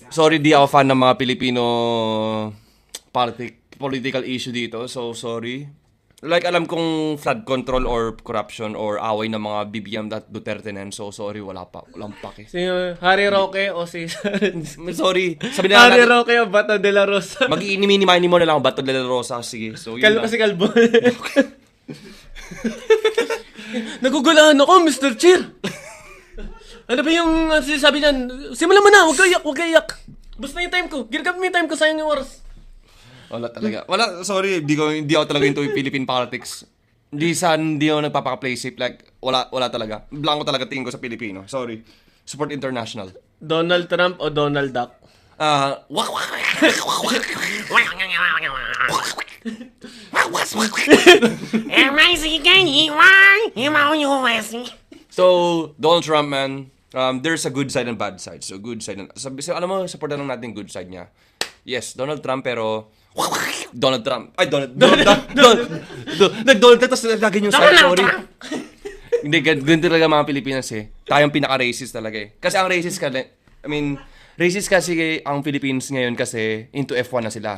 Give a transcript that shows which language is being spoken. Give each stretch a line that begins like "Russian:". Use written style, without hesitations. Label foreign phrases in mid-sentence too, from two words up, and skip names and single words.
Filipino: Sorry, di ako fan ng mga Pilipino
English: political issue
Filipino: dito.
English: So, sorry.
Filipino: Like, alam kong
English: flood control or corruption or
Filipino: away ng mga BBM at Duterte na yan.
English: So, sorry,
Filipino: walang pake. Si Harry Roque o si... Sorry. Sabi na Harry natin, Roque o Bato de la Rosa. mag-i-mini-mini mo na lang Bato de la Rosa. Sige. So, yun lang. Kasi kalbo. Nagugulahan ako, Mr. Cheer. Ano ba yung sinasabi niyan? Simulan mo na, huwag ka iyak. Basta yung time ko. Ginagap mo yung time ko, sayang yung oras. Wala talaga. Wala, sorry, hindi ako talaga
English: into Philippine politics.
Filipino: Hindi ako nagpapaka-
English: play safe.
Filipino: Like, wala talaga. Blanco talaga tingin ko sa Pilipino. Sorry.
English: Support international.
Filipino: Donald Trump o Donald Duck?
English: So, Donald Trump, man, there's a good side and bad side. So, good side.
Filipino: Alam mo, supportan lang natin
English: good side
Filipino: niya. Yes, Donald Trump, pero... Donald Trump. Ay, Donald Trump, tapos lagi yung side, sorry. Hindi, ganito talaga mga Pilipinas eh. Tayong pinaka-racist talaga eh. Kasi ang racist racist kasi ang Philippines ngayon kasi into F1 na sila.